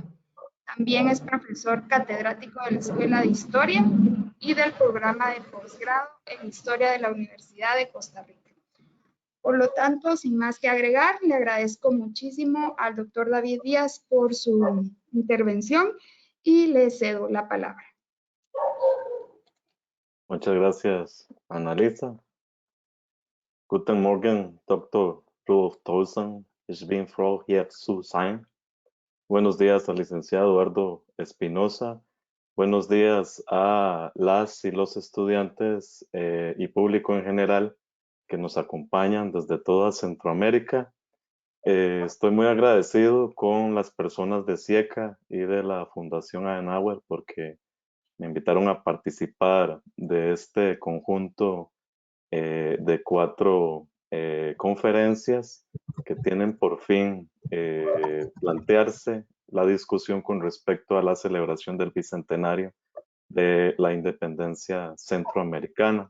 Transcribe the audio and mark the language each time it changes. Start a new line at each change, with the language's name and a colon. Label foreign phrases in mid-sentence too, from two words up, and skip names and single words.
Spanish: También es profesor catedrático de la Escuela de Historia y del programa de posgrado en Historia de la Universidad de Costa Rica. Por lo tanto, sin más que agregar, le agradezco muchísimo al doctor David Díaz por su intervención y le cedo la palabra. Muchas gracias, Analisa.
German: Guten Morgen, Dr. Rudolf Tolson. Ich bin froh, hier zu sein.
Spanish: Buenos días al licenciado Eduardo Espinosa. Buenos días a las y los estudiantes y público en general que nos acompañan desde toda Centroamérica. Estoy muy agradecido con las personas de CIECA y de la Fundación Adenauer porque me invitaron a participar de este conjunto de 4 conferencias que tienen por fin plantearse la discusión con respecto a la celebración del bicentenario de la independencia centroamericana.